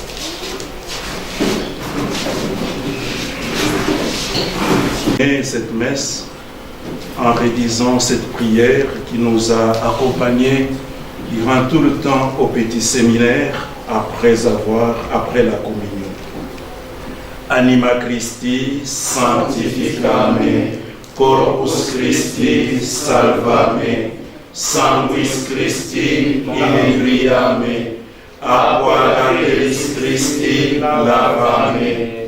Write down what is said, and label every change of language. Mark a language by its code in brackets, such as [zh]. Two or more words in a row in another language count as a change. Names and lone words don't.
[fr] Et cette messe, en rédisant cette prière qui nous a accompagnés durant tout le temps au petit séminaire après la communion. [la] Anima Christi sanctificame, corpus Christi salvame, sanguis Christi inebriame, aqua lateris Christi lavame,